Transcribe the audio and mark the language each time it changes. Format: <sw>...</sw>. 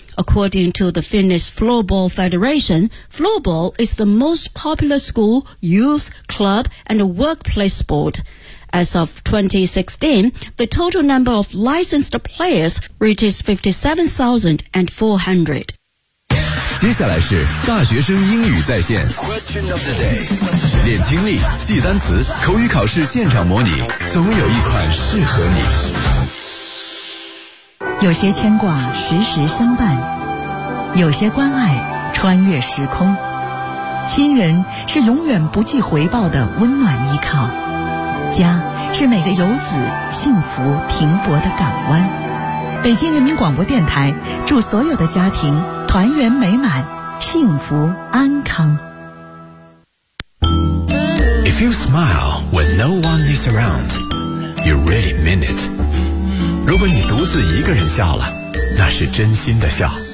<en>According to the Finnish Floorball Federation, floorball is the most popular school, youth, club, and workplace sport. As of 2016, the total number of licensed players reaches 57,400.</en> <zh>接下来是大学生英语在线</zh> <en>Question of the day.</en> <zh>练听力，记单词，口语考试现场模拟，总有一款适合你。有些牵挂时时相伴，有些关爱穿越时空，亲人是永远不计回报的温暖依靠，家是每个游子幸福停泊的港湾。北京人民广播电台祝所有的家庭团圆美满，幸福安康。</zh> <en>If you smile when no one is around, you really mean it.</en> <zh>如果你独自一个人笑了，那是真心的笑。</zh>